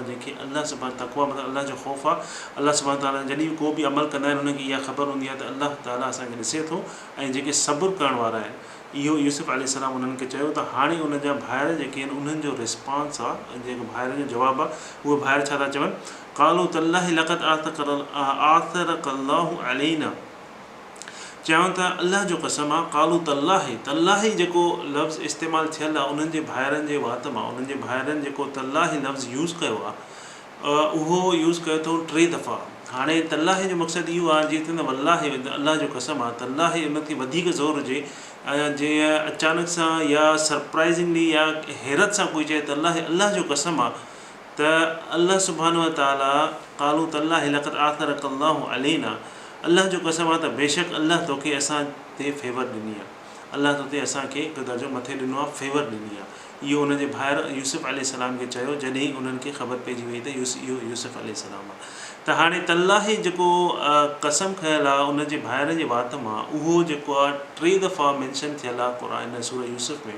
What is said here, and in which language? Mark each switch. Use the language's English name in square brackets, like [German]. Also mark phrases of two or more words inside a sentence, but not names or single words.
[Sindhi] जंहिंखे अल्लाह सुब्हान तक़वा मतिलबु अल्लाह जो ख़ौफ़ आहे, अल्लाह सुब्हान तआला जॾहिं बि को बि अमल कंदा आहिनि उनखे इहा ख़बर हूंदी आहे त अल्लाह ताला असांखे ॾिसे थो। ऐं जेके सब्र करण वारा आहिनि, इहो यूसुफ अलैहिस्सलाम उन्हनि खे चयो। त हाणे उन जा भाइर जेके आहिनि उन्हनि जो रिस्पॉन्स आहे, जेको भाइरनि जो जवाबु आहे, उहे भाइर छा था चवनि, [Arabic] قالوا تالله لقد آثرك الله علينا, [Sindhi] चवनि था अल्लाह जो कसम आहे। [Arabic] قالوا تالله, [Sindhi] तल्लाहि जेको लफ़्ज़ इस्तेमालु थियलु आहे उन्हनि जे भाइरनि जे वात मां, उन्हनि जे भाइरनि जेको तल्लाहि लफ़्ज़ यूज़ कयो आहे उहो यूज़ कयो अथऊं 3 दफ़ा। हाणे तल्लाहि जो मक़सदु इहो आहे, जीअं त वल्लाहि अल्लाह जो कसम आहे, तल्लाहि उन ते वधीक ज़ोर हुजे, जीअं अचानक सां या सरप्राइज़िंगली या हैरत सां कोई चए तल्लाहि अल्लाह जो कसम आहे, त अल्लाह [Arabic] سبحانه وتعالى قالوا تالله لقد آثرك الله علينا, [Sindhi] अल्लाह जो कसम आहे त बेशक अल्लाह तोखे असां ते फेवर ॾिनी आहे, अल्लाह तोते असांखे हिकु दर्जो मथे ॾिनो आहे, फेवर ॾिनी आहे। इहो उन जे भाइर यूसुफ अलैहिस्सलाम खे चयो जॾहिं उन्हनि खे ख़बर पइजी वई त इहो यूसुफ अलैहिस्सलाम आहे। त हाणे तल्लाहि जेको कसम खयल आहे उन जे भाइर जे वात मां, उहो जेको आहे 3 दफ़ा मैंशन थियल आहे क़ुर सूरह यूसुफ में।